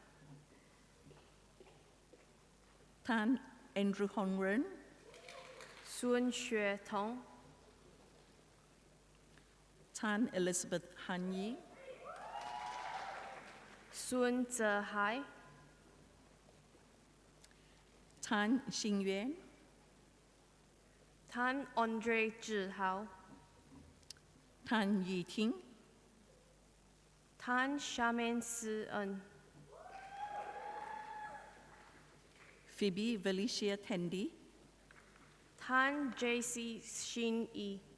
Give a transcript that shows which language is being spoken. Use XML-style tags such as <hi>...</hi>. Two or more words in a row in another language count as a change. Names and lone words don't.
<en>Tan Andrew Hong Ren, Sun Xue Tong, Tan Elizabeth Han Yi, Sun Zehai, Tan Xing Yuan, Tan Andre Zhihao, Tan Yi Ting, Tan Shaman Si En, Phoebe Valicia Tendi, Tan JC Xin Yi,</en>